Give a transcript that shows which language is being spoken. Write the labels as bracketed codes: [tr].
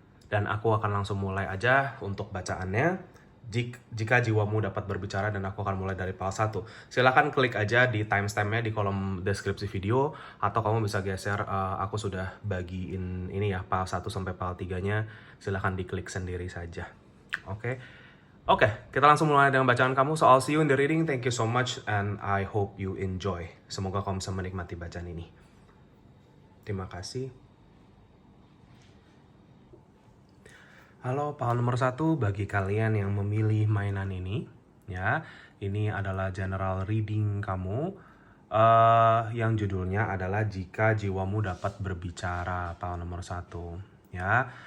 [id] Dan aku akan langsung mulai aja untuk bacaannya. Jika jiwamu dapat berbicara, dan aku akan mulai dari pile 1. Silahkan klik aja di timestampnya di kolom deskripsi video, atau kamu bisa geser, aku sudah bagiin ini ya, pile 1 sampai pile 3-nya. Silahkan diklik sendiri saja. Oke, kita langsung mulai dengan bacaan kamu. [en] So I'll see you in the reading. Thank you so much and I hope you enjoy. [id] Semoga kamu bisa menikmati bacaan ini. Terima kasih. Halo, pile nomor 1 bagi kalian yang memilih mainan ini, ya. Ini adalah general reading kamu, yang judulnya adalah Jika Jiwamu Dapat Berbicara, pile nomor 1, ya.